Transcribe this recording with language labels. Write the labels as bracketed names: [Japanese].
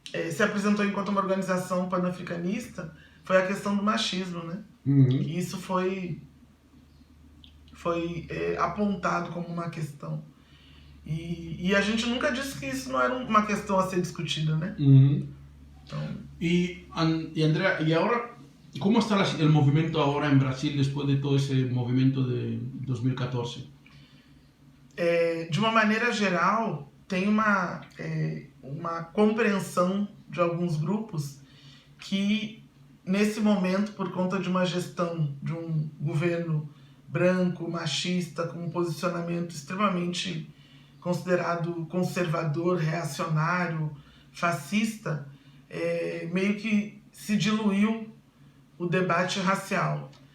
[Portuguese] Se apresentou enquanto uma organização panafricanista, foi a questão do machismo, né? Que isso foi apontado como uma questão. E a gente nunca disse que isso não era uma questão a ser discutida, né? [Spanish] Y Andrea, ¿y ahora cómo está el movimiento ahora en Brasil después de todo ese movimiento de 2014? [Portuguese] De uma maneira geral, tem uma compreensão de alguns grupos que, nesse momento, por conta de uma gestão de um governo branco, machista, com um posicionamento extremamente considerado conservador, reacionário, fascista, meio que se diluiu o debate racial.